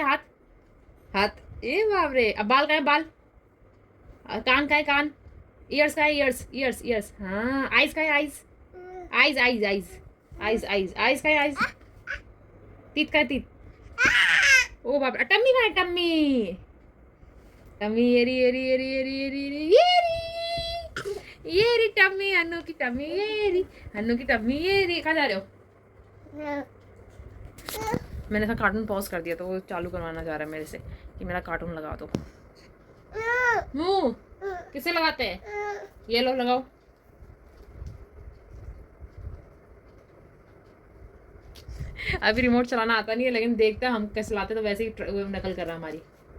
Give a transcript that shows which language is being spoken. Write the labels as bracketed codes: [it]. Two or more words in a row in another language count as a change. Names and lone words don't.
[hi] हाथ, हाथ, ए बाप रे। अब बाल कहाँ है? बाल, कान कहाँ है? कान, ईयर्स कहाँ है? ईयर्स, ईयर्स, ईयर्स, हाँ। आइज कहाँ है? आइज, आइज, आइज, आइज, आइज, आइज, आइज कहाँ है? आइज, टीथ कहाँ है? टीथ, ओ बाप रे। टम्मी कहाँ है? टम्मी, टम्मी, येरी येरी येरी येरी येरी येरी येरी येरी टम्मी, हन्नू की टम्मी येरी, हन्नू की टम्मी येरी। कहाँ जा रहे हो? मैंने ऐसा कार्टून पॉज कर दिया, तो वो चालू करवाना चाह रहा है मेरे से कि मेरा कार्टून लगा दो। मुंह किसे लगाते हैं? ये लो लगाओ। अभी रिमोट चलाना आता नहीं है, लेकिन देखते हैं हम कैसे चलाते, तो वैसे ही नकल कर रहा है हमारी।